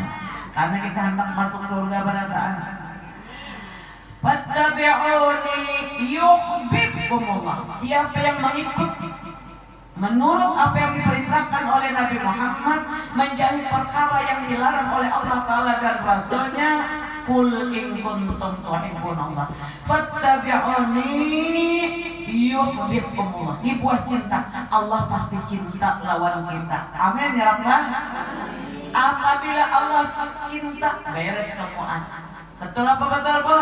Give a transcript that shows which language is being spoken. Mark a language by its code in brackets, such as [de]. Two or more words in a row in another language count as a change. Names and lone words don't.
[bjn] Karena kita hendak masuk surga berataan. [ar] فاتبعوني يحببكم الله. [id] Siapa yang mengikuti menurut apa yang diperintahkan oleh Nabi Muhammad, menjauhi perkara yang dilarang oleh Allah Ta'ala dan Rasulnya, [ar] قل إن كنتم تحبون الله فاتبعوني يحببكم الله. [id] Ini buah cinta. [bjn] Allah pasti cinta lawan kita. [ar] آمين يا رباه. [id] Apabila Allah cinta, beres semua. Betul apa betul Bu?